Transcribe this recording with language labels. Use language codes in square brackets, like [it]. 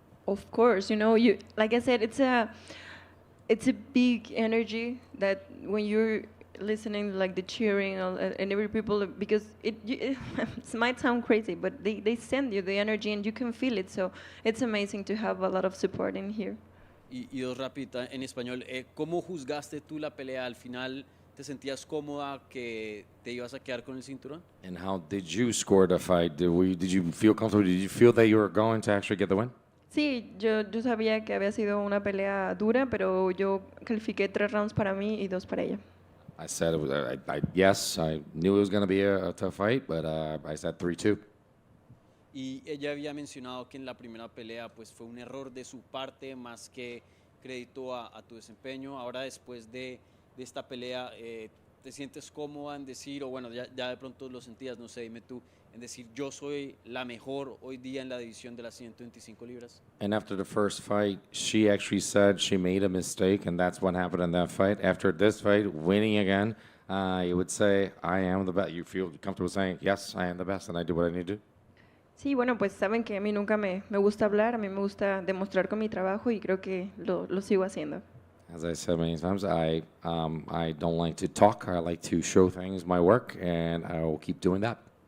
[en] Of course, you know, like I said, it's a big energy that when you're listening, like the cheering and every people, because it might sound crazy, but they send you the energy and you can feel it. So it's amazing to have a lot of support in here. [es] Y dos rápida en español, ¿cómo juzgaste tú la pelea al final? ¿Te sentías cómoda que te ibas a quedar con el cinturón? [en] And how did you score the fight? Did you feel comfortable? Did you feel that you were going to actually get the win? [es] Sí, yo sabía que había sido una pelea dura, pero yo califiqué 3 rounds para mí y 2 para ella. [en] I said it was. Yes, I knew it was going to be a tough fight, but I said 3-2. [es] Y ella había mencionado que en la primera pelea pues fue un error de su parte más que crédito a tu desempeño. Ahora después de esta pelea, ¿te sientes cómoda en decir, o bueno, ya de pronto lo sentías, no sé, dime tú, en decir yo soy la mejor hoy día en la división de las 125 libras? [en] And after the first fight, she actually said she made a mistake, and that's what happened in that fight. After this fight, winning again, you would say, I am the best. You feel comfortable saying, yes, I am the best, and I do what I need to do? [es] Sí, bueno, pues saben que a mí nunca me gusta hablar, a mí me gusta demostrar con mi trabajo y creo que lo sigo haciendo. [en] As I said many times, I don't like to talk. I like to show things, my work, and I will keep doing that.